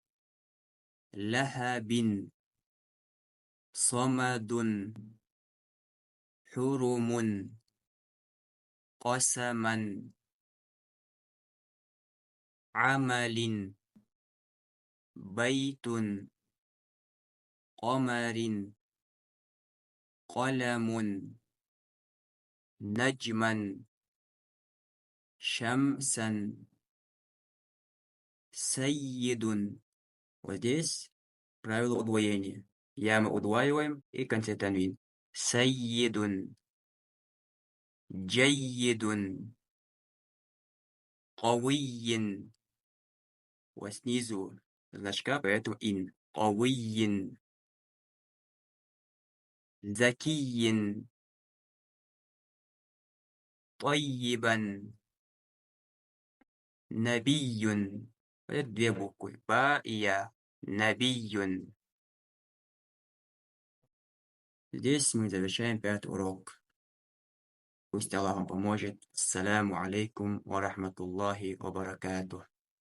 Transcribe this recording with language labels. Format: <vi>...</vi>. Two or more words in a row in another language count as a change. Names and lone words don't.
<ar>لهب صمد حرم قسما عمل بيت قمر قلم نجما شمسا سيد.</ar> <ru>Вот здесь правило удвоения. Я мы удваиваем и конце танвин.</ru> <ar>سيدٌ جيدٌ. Кавийин.</ar> <ru>Вот снизу значка, поэтому ин.</ru> <ar>قويٍّ زكيٍّ. Тайибан.</ar> <ru>Набиюн. Это две буквы. Ба и я. Набиюн. Здесь мы завершаем пятый урок. Пусть Аллах вам поможет.</ru> <ar>السلام عليكم ورحمة الله وبركاته.</ar>